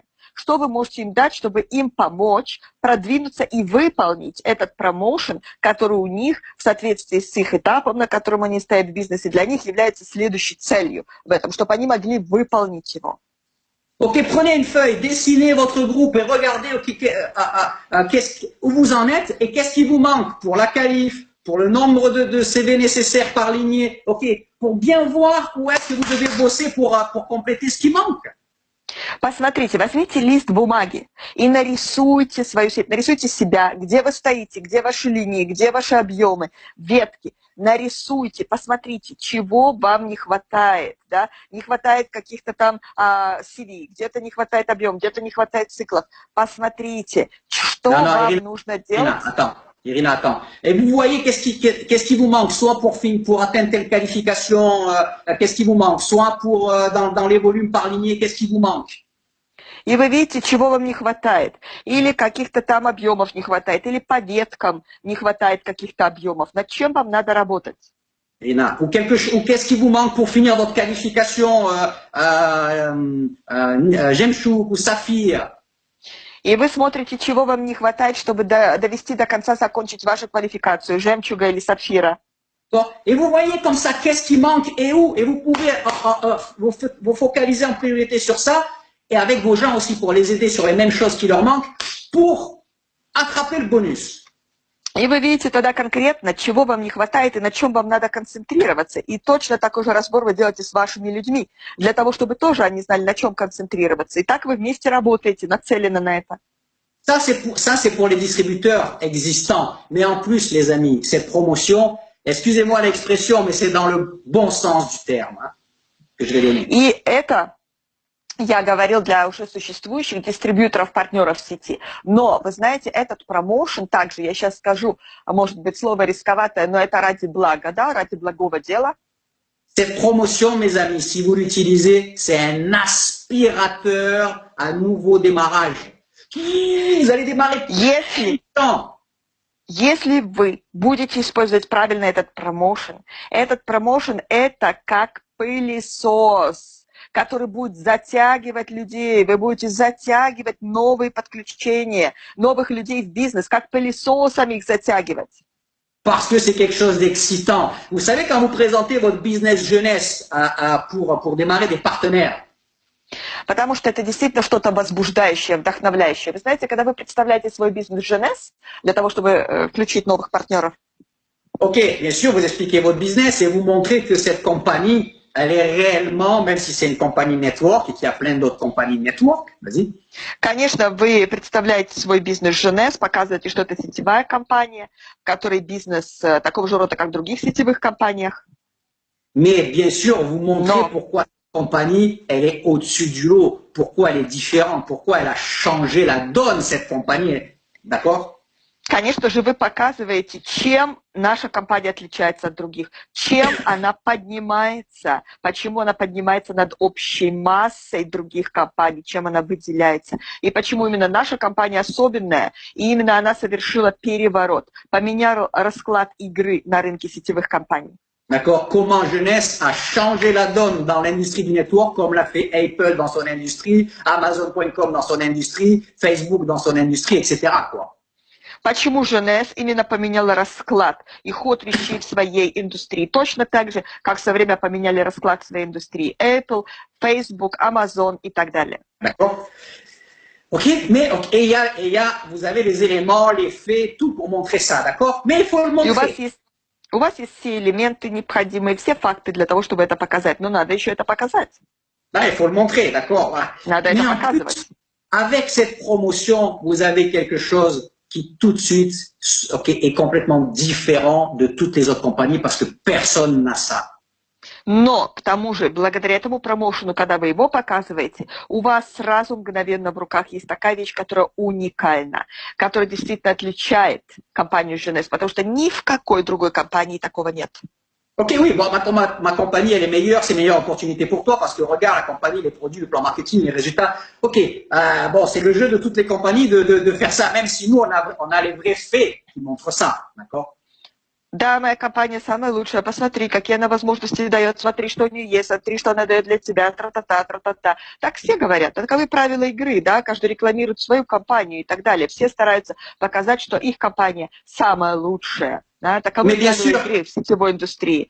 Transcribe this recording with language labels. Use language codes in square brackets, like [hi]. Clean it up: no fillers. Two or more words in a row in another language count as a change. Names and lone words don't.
[ru] Что вы можете им дать, чтобы им помочь продвинуться и выполнить этот промоушен, который у них в соответствии с их этапом, на котором они стоят в бизнесе, для них является следующей целью в этом, чтобы они могли выполнить его. [fr] Ok, prenez une feuille, dessinez votre groupe et regardez où vous en êtes et qu'est-ce qui vous manque pour la qualif, pour le nombre de CV nécessaires par lignée, ok, pour bien voir où est-ce que vous devez bosser pour compléter ce qui manque. [ru] Посмотрите, возьмите лист бумаги и нарисуйте свою сеть, нарисуйте себя, где вы стоите, где ваши линии, где ваши объемы, ветки. нарисуйте, посмотрите, чего вам не хватает, да, не хватает каких-то там CV, где-то не хватает объема, где-то не хватает циклов. Посмотрите, что вам нужно делать. [fr] Irina, attends. Et vous voyez qu'est-ce qui vous manque, soit pour atteindre telle qualification, qu'est-ce qui vous manque, soit pour dans les volumes par lignée, qu'est-ce qui vous manque? [ru] И вы видите, чего вам не хватает. Или каких-то там объемов не хватает, или по веткам не хватает каких-то объемов. Над чем вам надо работать? [fr] Irina, ou qu'est-ce qui vous manque pour finir votre qualification Gemchou ou Saphir? [ru] И вы смотрите, чего вам не хватает, чтобы довести до конца, закончить вашу квалификацию, жемчуга или сапфира. [fr] Et vous voyez comme ça, qu'est-ce qui manque et où, et vous pouvez vous focaliser en priorité sur ça, et avec vos gens aussi pour les aider sur les mêmes choses qui leur manquent, pour attraper le bonus. [ru] И вы видите тогда конкретно, чего вам не хватает и на чем вам надо концентрироваться. И точно такой же разбор вы делаете с вашими людьми, для того, чтобы тоже они знали, на чем концентрироваться. И так вы вместе работаете, нацелены на это. [fr] Ça, c'est pour les distributeurs existants. Mais en plus, les amis, cette promotion, excusez-moi l'expression, mais c'est dans le bon sens du terme que je vais donner. [ru] И это я говорил для уже существующих дистрибьюторов, партнеров в сети. Но, вы знаете, этот промоушен также, я сейчас скажу, может быть, слово рисковатое, но это ради блага, да, ради благого дела. [fr] Cette promotion, mes amis, si vous l'utilisez, c'est un aspirateur à nouveau démarrage. Vous allez démarrer [ru] Если вы будете использовать правильно этот промоушен это как пылесос, который будет затягивать людей, вы будете затягивать новые подключения, новых людей в бизнес, как пылесосами их затягивать. [fr] Parce que c'est quelque chose d'excitant. Vous savez, quand vous présentez votre business jeunesse pour démarrer des partenaires, [ru] потому что это действительно что-то возбуждающее, вдохновляющее. Вы знаете, когда вы представляете свой бизнес jeunesse для того, чтобы включить новых партнеров. [fr] Ok, bien sûr, vous expliquez votre business et vous montrez que cette compagnie, elle est réellement, même si c'est une compagnie network et qu'il y a plein d'autres compagnies network, vas-y. [ru] Конечно, вы представляете свой бизнес jeunesse, показываете, что это сетевая компания, в которой бизнес такого же рода, как в других сетевых компаниях. [fr] Mais bien sûr, vous montrez pourquoi cette compagnie, elle est au-dessus du lot, pourquoi elle est différente, pourquoi elle a changé la donne, cette compagnie, d'accord? [ru] Конечно же, вы показываете, чем наша компания отличается от других, чем она поднимается, почему она поднимается над общей массой других компаний, чем она выделяется, и почему именно наша компания особенная, и именно она совершила переворот, поменяла расклад игры на рынке сетевых компаний. [fr] D'accord? Comment Jeunesse a changé la donne dans l'industrie du network, comme l'a fait Apple dans son industrie, Amazon.com dans son industrie, Facebook dans son industrie, etc., quoi. [ru] Почему jeunesse именно поменяла расклад и ход вещей в своей индустрии? Точно так же, как в свое время поменяли расклад в своей индустрии Apple, Facebook, Amazon и так далее. [fr] D'accord. Ok, mais et vous avez les éléments, les faits, tout pour montrer ça, d'accord? Mais il faut le montrer. [ru] У вас есть все элементы необходимые, все факты для того, чтобы это показать. Но надо еще это показать. Да, [fr] il faut le montrer, d'accord? [ru] Надо это показывать. [fr] Avec cette promotion, vous avez quelque chose qui tout de suite est complètement différent de toutes les autres compagnies parce que personne n'a ça. [ru] Но, к тому же, благодаря этому промоушену, когда вы его показываете, у вас сразу мгновенно в руках есть такая вещь, которая уникальна, которая действительно отличает компанию jeunesse, потому что ни в какой другой компании такого нет. [fr] Ok, oui, bon, ma compagnie, elle est meilleure, c'est une meilleure opportunité pour toi parce que regarde la compagnie, les produits, le plan marketing, les résultats. Ok, bon, c'est le jeu de toutes les compagnies de faire ça, même si nous, on a les vrais faits qui montrent ça, d'accord? [ru] Да, моя компания самая лучшая, посмотри, какие она возможности дает, смотри, что у нее есть, смотри, что она дает для тебя, тра-та-та, тра-та-та. Так все говорят, таковы правила игры, да, каждый рекламирует свою компанию и так далее. Все стараются показать, что их компания самая лучшая. Да, таковы правила игры в сетевой индустрии.